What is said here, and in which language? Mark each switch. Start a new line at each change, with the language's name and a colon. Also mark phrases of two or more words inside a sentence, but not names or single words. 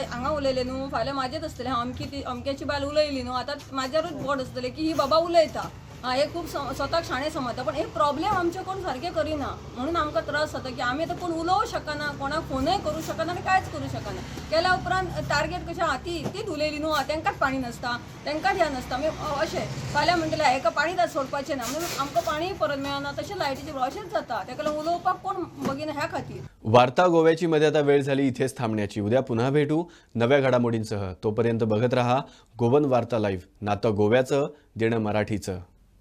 Konkani: हांगा उलयलें न्हू फाल्यां म्हाजेच आसतलें हांव अमक्याची बायल उलयली न्हू आतां म्हाज्यारूच बोट आसतलें की ही बाबा उलयता हे खूब स्वताक शाणें समजता पण हे प्रॉब्लेम आमचे कोण सारके करिना म्हणून आमकां त्रास जाता की आमी आतां कोण उलोवं शकना कोणाक फोनय करूं शकना आनी कांयच करूं शकना केल्या उपरांत टार्गेट कशें आहा तीच उलयली न्हू तेंकांच पाणी नासता तेंकांच ह्या नासता मागीर अशें फाल्यां म्हणटलें हेका पाणी सोडपाचें ना म्हणून आमकां पाणी परत मेळना तशें लायटीचें अशेंच जाता तेका लागून उलोवपाक कोण बगीना ह्या खातीर
Marathi: वार्ता गोव्याची मध्ये आता वेळ झाली इथेच थांबण्याची उद्या पुन्हा भेटू नव्या घडामोडींसह तोपर्यंत बघत रहा गोवन वार्ता लाईव्ह नातं गोव्याचं देणं मराठीचं